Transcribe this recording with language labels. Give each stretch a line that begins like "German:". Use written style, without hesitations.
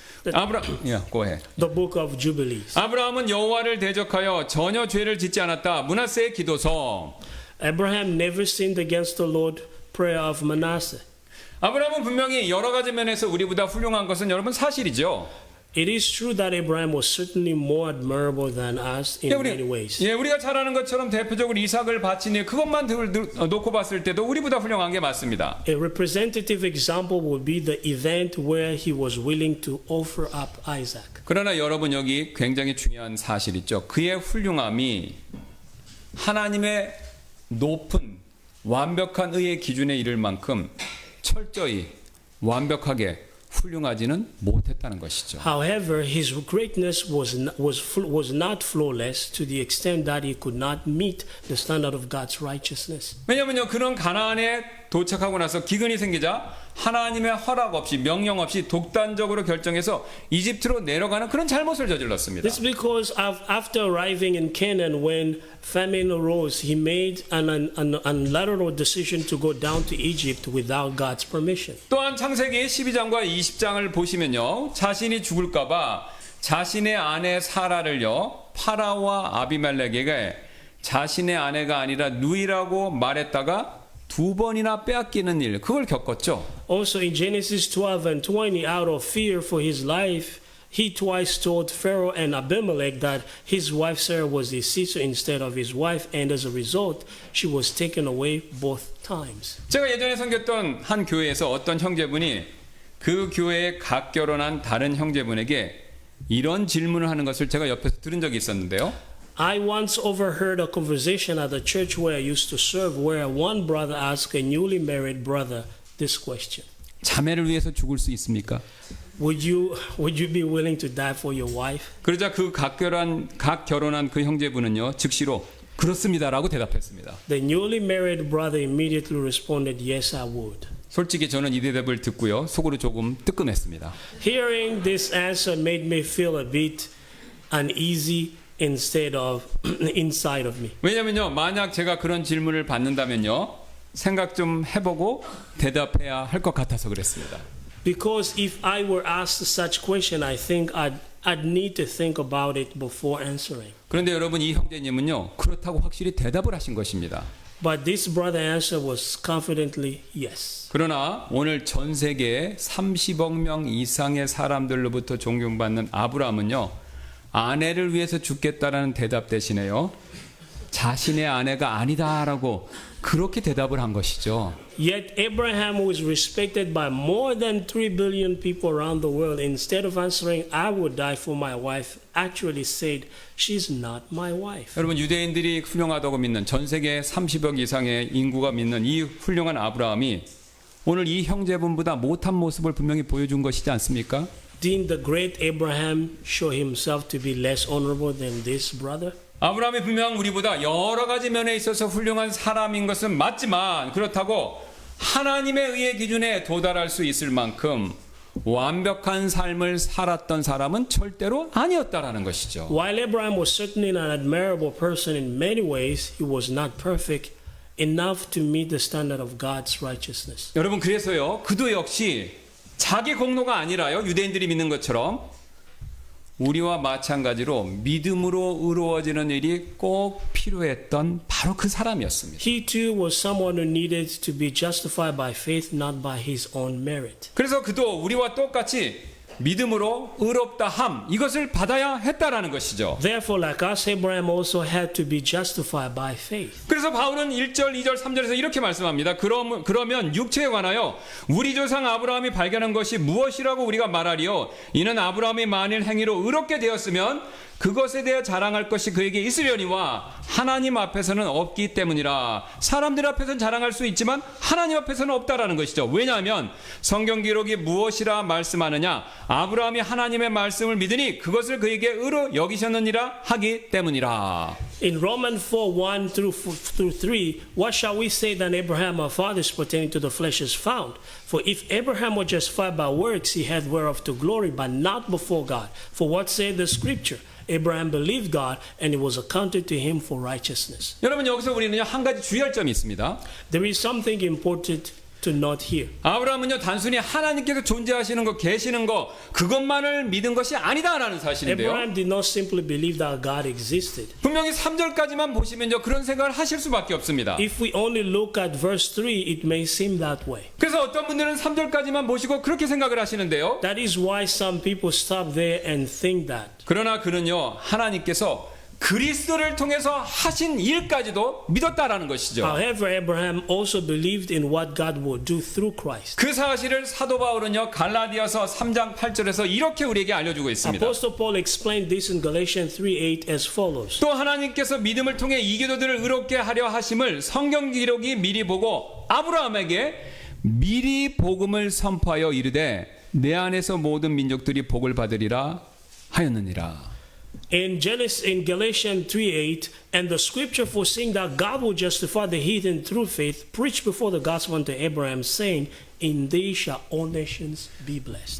English: go ahead. The book of Jubilees.
Korean: 아브라함은 여호와를 대적하여 전혀 죄를 짓지 않았다. 므낫세의 기도서.
English: Abraham never sinned against the Lord. Prayer of Manasseh.
Korean: 아브라함은 분명히 여러 가지 면에서 우리보다 훌륭한 것은 여러분 사실이죠.
English: It is true that Abraham was certainly more admirable than us in many ways.
Korean: 우리가 잘 아는 것처럼 대표적으로 이삭을 바치니 그것만 놓고 봤을 때도 우리보다 훌륭한 게 맞습니다.
English: A representative example would be the event where he was willing to offer up Isaac.
Korean: 그러나 여러분 여기 굉장히 중요한 사실 있죠. 그의 훌륭함이 하나님의 높은 완벽한 의의 기준에 이를 만큼 철저히 완벽하게 훌륭하지는 못했다는 것이죠.
English: However, his greatness was not flawless to the extent that he could not meet the standard of God's righteousness.
Korean: 왜냐면요, 그는 가나안에 도착하고 나서 기근이 생기자 하나님의 허락 없이 명령 없이 독단적으로 결정해서 이집트로 내려가는 그런 잘못을 저질렀습니다.
English: This because after arriving in Canaan, when famine arose, he made an unilateral decision to go down to Egypt without God's permission.
Korean: 또한 창세기 12장과 20장을 보시면요, 자신이 죽을까봐 자신의 아내 사라를요 파라오와 아비멜렉에게 자신의 아내가 아니라 누이라고 말했다가 2번이나 빼앗기는 일, 그걸 겪었죠.
English: Also in Genesis 12 and 20, out of fear for his life, he twice told Pharaoh and Abimelech that his wife Sarah was his sister instead of his wife, and as a result, she was taken away both times.
Korean: 제가 예전에 섬겼던 한 교회에서 어떤 형제분이 그 교회에 갓 결혼한 다른 형제분에게 이런 질문을 하는 것을 제가 옆에서 들은 적이 있었는데요.
English: I once overheard a conversation at the church where I used to serve where one brother asked a newly married brother this question.
Korean: 자매를 위해서 죽을 수 있습니까?
English: Would you be willing to die for your wife?
Korean: 그러자 그 갓 결혼한 그 형제분은요, 즉시로 그렇습니다라고 대답했습니다.
English: The newly married brother immediately responded, yes, I would.
Korean: 솔직히 저는 이 대답을 듣고요, 속으로 조금 뜨끔했습니다.
English: Hearing this answer made me feel a bit uneasy instead of inside of me.
Korean: 왜냐면요, 만약 제가 그런 질문을 받는다면요, 생각 좀 해보고 대답해야 할 것 같아서 그랬습니다.
English: Because if I were asked such question, I think I'd need to think about it before answering.
Korean: 그런데 여러분, 이 형제님은요, 그렇다고 확실히 대답을 하신 것입니다.
English: But this brother answer was confidently yes.
Korean: 그러나 오늘 전 세계에 30억 명 이상의 사람들로부터 존경받는 아브라함은요, 아내를 위해서 죽겠다라는 대답 대신에요, 자신의 아내가 아니다라고 그렇게 대답을 한 것이죠.
English: Yet Abraham, who is respected by more than 3 billion people around the world, instead of answering, I would die for my wife, actually said, she's not my wife.
Korean: 여러분, 유대인들이 훌륭하다고 믿는 전 세계 30억 이상의 인구가 믿는 이 훌륭한 아브라함이 오늘 이 형제분보다 못한 모습을 분명히 보여준 것이지 않습니까?
English: Didn't the great Abraham show himself to be less honorable than this brother?
Korean: 아브라함이 분명 우리보다 여러 가지 면에 있어서 훌륭한 사람인 것은 맞지만, 그렇다고 하나님의 의의 기준에 도달할 수 있을 만큼 완벽한 삶을 살았던 사람은 절대로 아니었다라는 것이죠.
English: While Abraham was certainly an admirable person in many ways, he was not perfect enough to meet the standard of God's righteousness.
Korean: 여러분, 그래서요, 그도 역시 자기 공로가 아니라요, 유대인들이 믿는 것처럼 우리와 마찬가지로 믿음으로 의로워지는 일이 꼭 필요했던 바로 그 사람이었습니다.
English: He too was someone who needed to be justified by faith, not by his own merit.
Korean: 그래서 그도 우리와 똑같이 믿음으로 의롭다 함, 이것을 받아야 했다라는 것이죠.
English: Therefore, like us, Abraham also had to be justified by faith.
Korean: 그래서 바울은 1절, 2절, 3절에서 이렇게 말씀합니다. 그러면 육체에 관하여 우리 조상 아브라함이 발견한 것이 무엇이라고 우리가 말하리요? 이는 아브라함이 만일 행위로 의롭게 되었으면 그것에 대해 자랑할 것이 그에게 있으려니와 하나님 앞에서는 없기 때문이라. 사람들 앞에서는 자랑할 수 있지만 하나님 앞에서는 없다라는 것이죠. 왜냐하면 성경 기록이 무엇이라 말씀하느냐? 아브라함이 하나님의 말씀을 믿으니 그것을 그에게 의로 여기셨느니라 하기 때문이라.
English: In Romans 4:1 through 3, what shall we say that Abraham our fathers pertaining to the flesh is found? For if Abraham were justified by works, he had whereof to glory, but not before God. For what saith the Scripture? Abraham believed God, and it was accounted to him for righteousness.
Korean: 여러분, 여기서 우리는 한 가지 주의할 점이 있습니다.
English: There is something important to not hear.
Korean: 아브라함은요 단순히 하나님께서 존재하시는 거 계시는 거 그것만을 믿은 것이 아니다라는 사실인데요.
English: Abraham did not simply believe that God existed.
Korean: 분명히 3절까지만 보시면요 그런 생각을 하실 수밖에 없습니다.
English: If we only look at verse 3, it may seem that way.
Korean: 그래서 어떤 분들은 3절까지만 보시고 그렇게 생각을 하시는데요.
English: That is why some people stop there and think that.
Korean: 그러나 그는요 하나님께서 그리스도를 통해서 하신 일까지도 믿었다라는 것이죠.
English: However, Abraham also believed in what God would do through Christ.
Korean: 그 사실을 사도 바울은요 갈라디아서 3장 8절에서 이렇게 우리에게 알려주고 있습니다.
English: Apostle Paul explained this in Galatians 3:8 as follows.
Korean: 또 하나님께서 믿음을 통해 이교도들을 의롭게 하려 하심을 성경 기록이 미리 보고 아브라함에게 미리 복음을 선포하여 이르되 내 안에서 모든 민족들이 복을 받으리라 하였느니라.
English: In Galatians 3:8, and the scripture foreseeing that God will justify the heathen through faith, preached before the gospel unto Abraham, saying, "In thee shall all nations be blessed."